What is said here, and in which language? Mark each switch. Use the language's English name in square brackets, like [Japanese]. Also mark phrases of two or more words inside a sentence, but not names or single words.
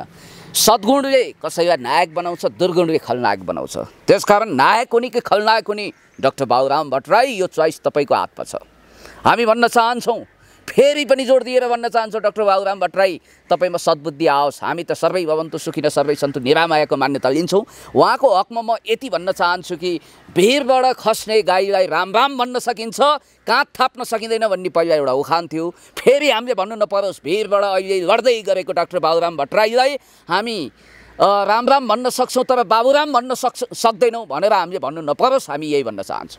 [Nepali] सद्गुणले कसैलाई नायक बनाउँछ, दुर्गुणले खलनायक बनाउँछ। त्यसकारण नायक हुने कि खलनायक हुने डाक्टर बाबुराम भट्टराई यो चोइस तपाईँको हातमा छ। हामी भन्न चाहन्छौँ, फेरि पनि जोड दिएर भन्न चाहन्छौँ, डाक्टर बाबुराम भट्टराई तपाईँमा सद्बुद्धि आओस्। हामी त [Sanskrit] सर्वै भवन्तु सुखिन सर्वै सन्तु निरामयको [Nepali] मान्यता लिन्छौँ। उहाँको हकमा म यति भन्न चाहन्छु कि भिरबाट खस्ने गाईलाई राम राम भन्न सकिन्छ, काँध थाप्न सकिँदैन भन्ने पहिला एउटा उखान थियो। फेरि हामीले भन्नु नपरोस्, भिरबाट अहिले लड्दै गरेको डाक्टर बाबुराम भट्टराईलाई हामी राम राम भन्न सक्छौँ तर बाबुराम भन्न सक्दैनौँ भनेर हामीले भन्नु नपरोस्, हामी यही भन्न चाहन्छौँ।